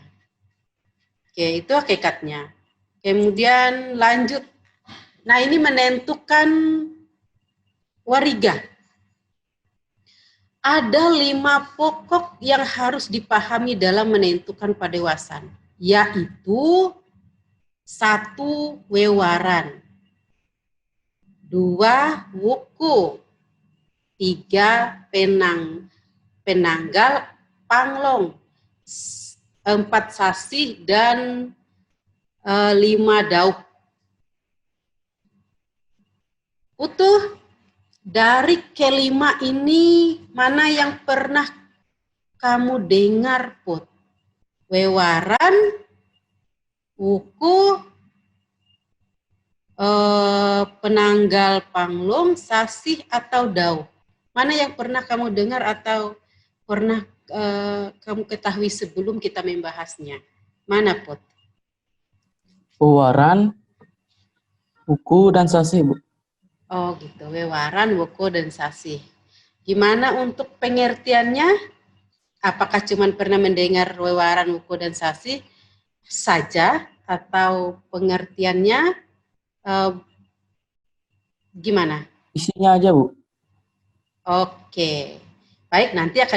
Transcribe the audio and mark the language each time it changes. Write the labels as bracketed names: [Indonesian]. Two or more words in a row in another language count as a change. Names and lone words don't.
[Indonesian] Oke, itu hakikatnya. Kemudian lanjut. Nah, ini menentukan wariga. Ada 5 pokok yang harus dipahami dalam menentukan padewasan, yaitu 1. Wewaran, 2. Wuku, 3. Penanggal, Panglong, 4. Sasih, dan 5. Dauh. Utuh. Dari kelima ini, mana yang pernah kamu dengar, Put? wewaran, wuku, penanggal panglung, sasih, atau dau. Mana yang pernah kamu dengar atau pernah kamu ketahui sebelum kita membahasnya? Mana, Put? Wewaran, wuku, dan sasih, Bu. Oh gitu, wewaran, wuku, dan sasih. Gimana untuk pengertiannya? Apakah cuma pernah mendengar wewaran, wuku, dan sasih saja? Atau pengertiannya gimana? Isinya aja, Bu. Oke, baik, nanti akan